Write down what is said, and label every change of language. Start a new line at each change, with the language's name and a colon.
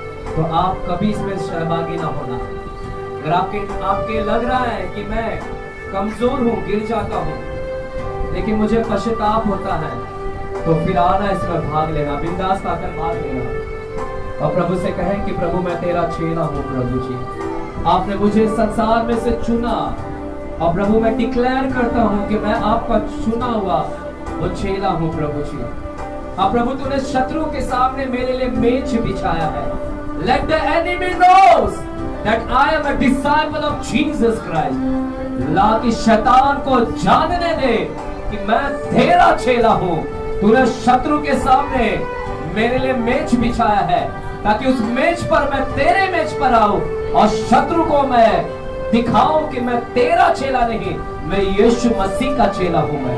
Hindi: तो आप कभी इसमें सहभागी ना होना। अगर आपके लग रहा है कि मैं कमजोर हूँ, गिर जाता हूँ, लेकिन मुझे पश्चाताप होता है, तो फिर आना इसमें भाग लेना, बिंदास आकर भाग लेना और प्रभु से कहें कि प्रभु मैं तेरा चेला हूँ। प्रभु जी, आपने मुझे संसार में से चुना और प्रभु मैं डिक्लेयर करता हूँ कि मैं आपका चुना हुआ वो चेला हूँ। प्रभु जी, अब प्रभु तूने शत्रु के सामने मेरे लिए मेज बिछाया है।
English: Let the enemy knows that I am a disciple of Jesus Christ।
Hindi: ला कि शैतान को जानने दे कि मैं तेरा चेला हूँ। तूने शत्रु के सामने मेरे लिए मेज बिछाया है ताकि उस मेज पर मैं तेरे मेज पर आऊं और शत्रु को मैं दिखाऊं कि मैं तेरा चेला नहीं, मैं यीशु मसीह का चेला हूं।